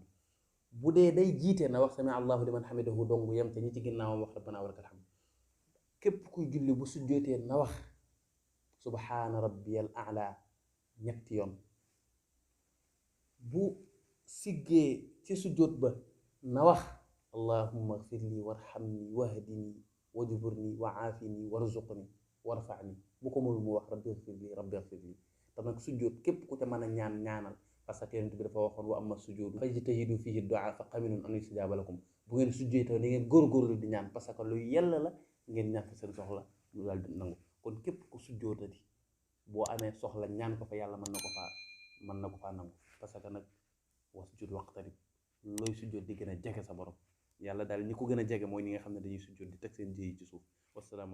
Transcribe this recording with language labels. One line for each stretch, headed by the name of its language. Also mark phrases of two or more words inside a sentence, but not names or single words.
Wolof: bu dee day jiite na wax
Arabic: سمع الله لمن حمده
Wolof: dong yem te ñi ci ginnaawam wax
Arabic: ربنا ولك الحمد.
Wolof: képp kuy julli bu sujjootee na wax
Arabic: سبحان ربي الأعلى
Wolof: ñetti yoon. bu siggee ci sujjoot ba na wax
Arabic: اللهم اغفر لي وارحمني واهدني واجبرني وعافني وارزقني وارفعني.
Wolof: bu ko mënul mu wax
Arabic: رب اغفر لي
Wolof: te nag sujjoot képp ku ca mën a ñaanal
French: parce que
Wolof: yonent bi dafa waxoon
Arabic: وأما السجود فاجتهدوا فيه الدعاء فقمن أن يستجاب لكم.
Wolof: bu ngeen sujjootee da ngeen góorgóorlu di ñaan
French: parce que
Wolof: lu yella la ngeen ñaan fa seen soxla lu daal di nangu. kon képp ku sujjootati boo amee soxla ñaan ko fa yàlla mën na ko faa nangu
French: parce que
Wolof: nag
Arabic: واسجد واقترب
Wolof: looy sujjoot di gën a jege sa borom yàlla daal ñi ko gën a jege mooy ñi nga xam ne dañuy sujjoot di teg seen jëyi ci suuf.